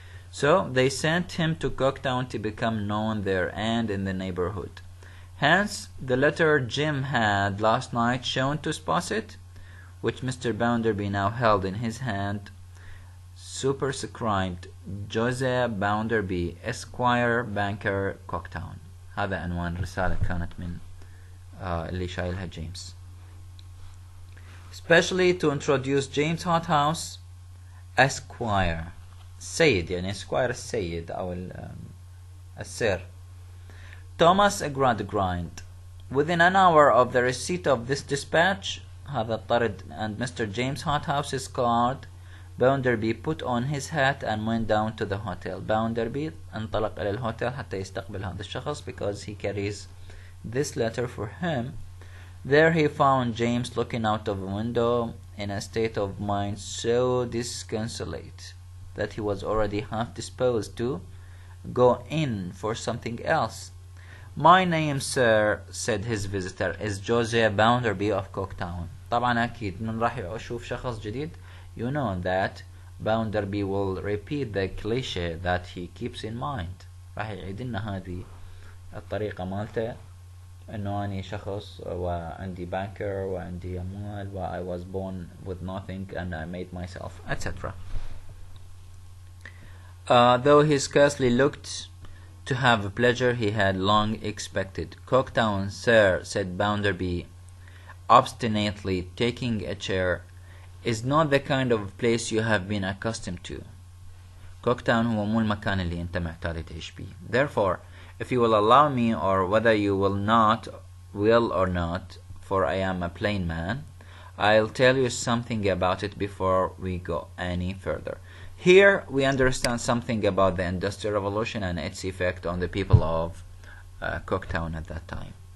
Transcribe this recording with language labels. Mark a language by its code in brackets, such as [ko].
[en] So they sent him to Coketown to become known there and in the neighborhood. Hence, the letter Jim had last night shown to Sposset, which Mr. Bounderby now held in his hand, superscribed Josiah Bounderby, Esquire, Banker, Coketown. [ar] هذا عنوان رسالة كانت من اللي شايلها جيمس. [en] Especially to introduce James Harthouse, Esquire. [ar] السيد يعني Esquire السيد أو السير. [en] Thomas Gradgrind. Within an hour of the receipt of this dispatch, [ar] هذا الطرد, [en] and Mr. James Harthouse's card, Bounderby put on his hat and went down to the hotel. [ar] Bounderby انطلق إلى الهوتيل حتى يستقبل هذا الشخص, [en] because he carries this letter for him. There he found James looking out of a window in a state of mind so disconsolate that he was already half disposed to go in for something else. My name, sir, said his visitor, is Josiah Bounderby of Coketown. [ar] طبعا أكيد من راح أشوف شخص جديد, [en] you know that Bounderby will repeat the cliche that he keeps in mind. [ar] راح يعيد لنا هذه الطريقة مالته, إنه أنا شخص وعندي banker وعندي أموال و [en] I was born with nothing and I made myself, etc. Though he scarcely looked to have a pleasure he had long expected. Coketown, sir, said Bounderby, obstinately taking a chair, is not the kind of place you have been accustomed to. [ar] Coketown هو مو المكان اللي أنت معتاد تعيش بيه. [en] Therefore, if you will allow me, or whether you will or not, for I am a plain man, I'll tell you something about it before we go any further. Here we understand something about the Industrial Revolution and its effect on the people of Coketown at that time.